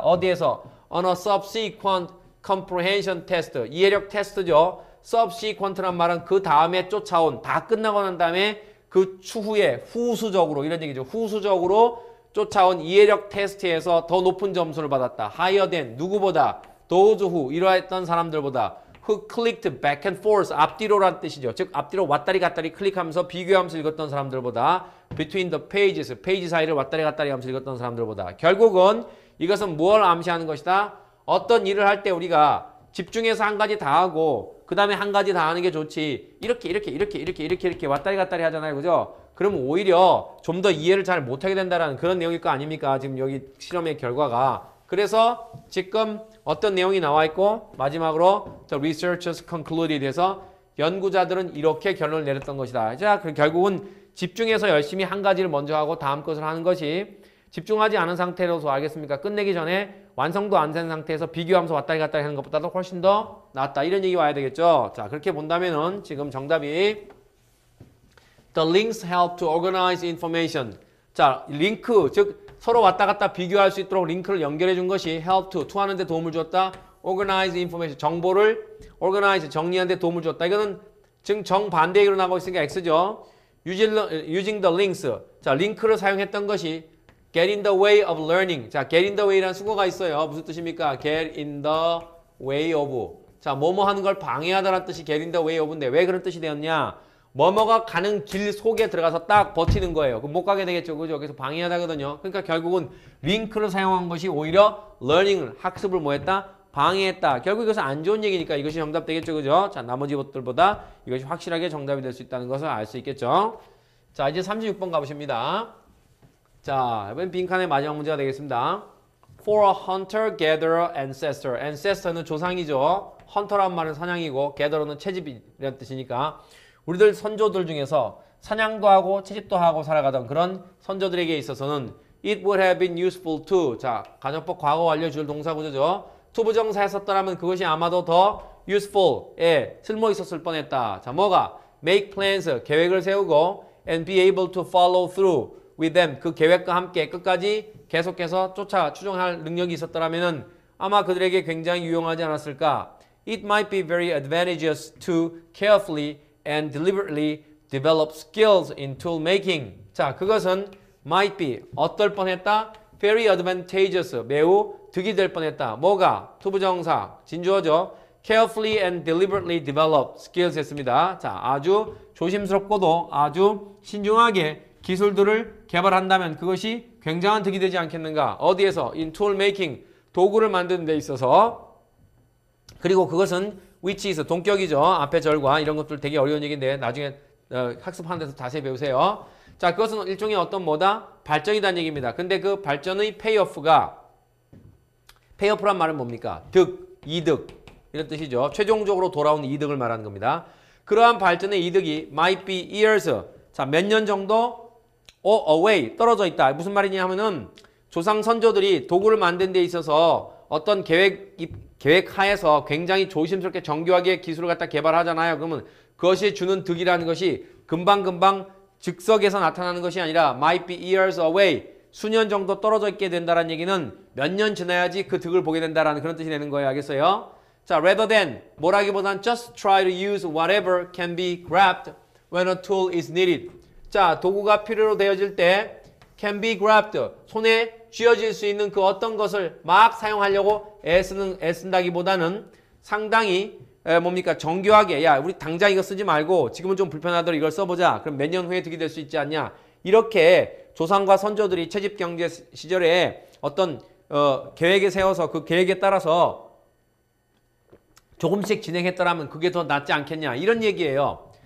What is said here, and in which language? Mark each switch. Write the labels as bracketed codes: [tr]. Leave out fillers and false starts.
[ko] 어디에서? [en] On a subsequent comprehension test. [ko] 이해력 테스트죠. subsequent란 말은 그 다음에 쫓아온, 다 끝나고 난 다음에 그 추후에 후수적으로, 이런 얘기죠. 후수적으로 쫓아온 이해력 테스트에서 더 높은 점수를 받았다. [en] higher than [ko] 누구보다? [en] those who [ko] 이러했던 사람들보다 [en] who clicked back and forth [ko] 앞뒤로란 뜻이죠. 즉 앞뒤로 왔다리 갔다리 클릭하면서 비교하면서 읽었던 사람들보다 [en] between the pages [ko] 페이지 사이를 왔다리 갔다리 하면서 읽었던 사람들보다 결국은 이것은 뭘 암시하는 것이다? 어떤 일을 할 때 우리가 집중해서 한 가지 다 하고 그 다음에 한 가지 다 하는 게 좋지 이렇게 왔다리 갔다리 하잖아요. 그죠? 그러면 오히려 좀 더 이해를 잘 못하게 된다는 그런 내용일 거 아닙니까? 지금 여기 실험의 결과가. 그래서 지금 어떤 내용이 나와 있고 마지막으로 [en] the researchers concluded [ko] 해서 연구자들은 이렇게 결론을 내렸던 것이다. 자, 결국은 집중해서 열심히 한 가지를 먼저 하고 다음 것을 하는 것이 집중하지 않은 상태로서 알겠습니까? 끝내기 전에 완성도 안 된 상태에서 비교하면서 왔다리 갔다리 하는 것보다도 훨씬 더 낫다. 이런 얘기 와야 되겠죠. 자, 그렇게 본다면은 지금 정답이 [en] The links help to organize information. [ko] 자, 링크, 즉 서로 왔다 갔다 비교할 수 있도록 링크를 연결해 준 것이 help to 하는 데 도움을 줬다. organize information, 정보를 organize, 정리하는 데 도움을 줬다. 이거는 지금 정반대 얘기로 나가고 있으니까 X죠. [en] using the links. [ko] 자, 링크를 사용했던 것이 [en] get in the way of learning. [ko] 자, get in the way라는 수거가 있어요. 무슨 뜻입니까? [en] get in the way of. [ko] 자, 뭐뭐 하는 걸 방해하다라는 뜻이 get in the way of인데 왜 그런 뜻이 되었냐? 뭐뭐가 가는 길 속에 들어가서 딱 버티는 거예요. 그럼 못 가게 되겠죠. 그죠? 그래서 방해하다거든요. 그러니까 결국은 링크를 사용한 것이 오히려 learning을, 학습을 뭐 했다? 방해했다. 결국 이것은 안 좋은 얘기니까 이것이 정답 되겠죠. 그죠? 자, 나머지 것들보다 이것이 확실하게 정답이 될 수 있다는 것을 알 수 있겠죠. 자, 이제 36번 가보십니다. 자, 이번 빈칸의 마지막 문제가 되겠습니다. [en] For a hunter, gatherer, ancestor. [ko] ancestor는 조상이죠. hunter란 말은 사냥이고 gatherer는 채집이라는 뜻이니까 우리들 선조들 중에서 사냥도 하고 채집도 하고 살아가던 그런 선조들에게 있어서는 [en] it would have been useful to. [ko] 자, 가정법 과거 완료 주절 동사 구조죠. to 부정사에 썼더라면 그것이 아마도 더 useful에 쓸모 있었을 뻔했다. 자, 뭐가? [en] make plans, [ko] 계획을 세우고 [en] and be able to follow through with them. [ko] 그 계획과 함께 끝까지 계속해서 추종할 능력이 있었더라면은 아마 그들에게 굉장히 유용하지 않았을까? [en] It might be very advantageous to carefully and deliberately develop skills in tool making. [ko] 자, 그것은 might be 어떨 뻔했다? [en] very advantageous [ko] 매우 득이 될 뻔했다. 뭐가? 투부정사 진주어죠. [en] carefully and deliberately develop skills [ko] 했습니다. 자, 아주 조심스럽고도 아주 신중하게 기술들을 개발한다면 그것이 굉장한 득이 되지 않겠는가? 어디에서? [en] in tool making [ko] 도구를 만드는 데 있어서. 그리고 그것은 which is 동격이죠. 앞에 절과 이런 것들 되게 어려운 얘기인데 나중에 학습하는 데서 자세히 배우세요. 자, 그것은 일종의 어떤 뭐다? 발전이라는 얘기입니다. 근데 그 발전의 payoff가 payoff란 말은 뭡니까? 득, 이득 이런 뜻이죠. 최종적으로 돌아오는 이득을 말하는 겁니다. 그러한 발전의 이득이 [en] might be years. [ko] 자, 몇 년 정도 away 떨어져 있다. 무슨 말이냐 하면은 조상 선조들이 도구를 만드는 데 있어서 어떤 계획 하에서 굉장히 조심스럽게 정교하게 기술을 갖다 개발하잖아요. 그러면 그것이 주는 득이라는 것이 금방금방 즉석에서 나타나는 것이 아니라 [en] might be years away [ko] 수년 정도 떨어져 있게 된다는 얘기는 몇 년 지나야지 그 득을 보게 된다는 그런 뜻이 되는 거예요. 알겠어요? [en] 자, rather than [ko] 뭐라기보단 [en] just try to use whatever can be grabbed when a tool is needed. [ko] 자, 도구가 필요로 되어질 때 [en] can be grabbed [ko] 손에 쥐어질 수 있는 그 어떤 것을 막 사용하려고 애쓴다기보다는 상당히 뭡니까? 정교하게 야 우리 당장 이거 쓰지 말고 지금은 좀 불편하더라도 이걸 써보자. 그럼 몇 년 후에 득이 될 수 있지 않냐? 이렇게 조상과 선조들이 채집 경제 시절에 어떤 계획을 세워서 그 계획에 따라서 조금씩 진행했더라면 그게 더 낫지 않겠냐 이런 얘기예요.